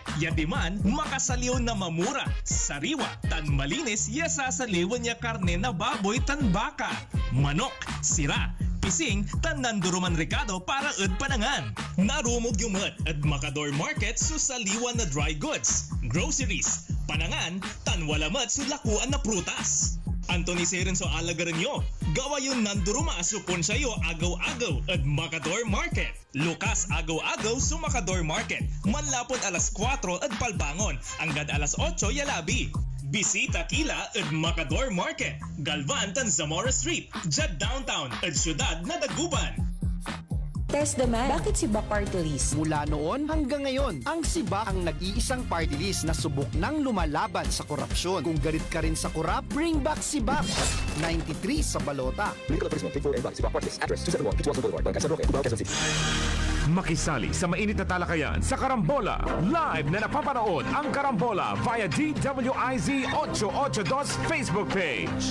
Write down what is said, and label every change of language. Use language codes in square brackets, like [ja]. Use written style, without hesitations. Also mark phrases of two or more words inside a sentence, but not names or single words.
[pag] Yatiman, makasaliw na mamura. Sariwa, tan malinis, yasasaliwan niya karne na baboy tan baka. Manok, sira, pising, tan nanduruman Ricardo para ud panangan. Narumog yung at Macador Market susaliwan na [en] dry goods, groceries, [pag] panangan, tan walamat sulakuan na prutas. Anthony Serenso alagaran nyo. Gawa yung nanduruma supon sa'yo agaw-agaw at Macador Market. Lukas agaw-agaw sa Macador Market. Manlapon alas 4 at palbangon. Hanggang alas 8 yalabi. Bisita Kila at Macador Market. Galvan tan Zamora Street. Jad Downtown at Syudad na Dagupan. [tl] Test the man. Bakit si Bak Party List? Mula noon hanggang ngayon, ang Sibak ang nag-iisang party list na subok ng lumalaban sa korupsyon. Kung galit ka rin sa korap, [en] bring back [tl] Sibak. 93 sa balota. Makisali sa mainit na talakayan sa Karambola. Live na napapanood ang Karambola via DWIZ 882 Facebook page.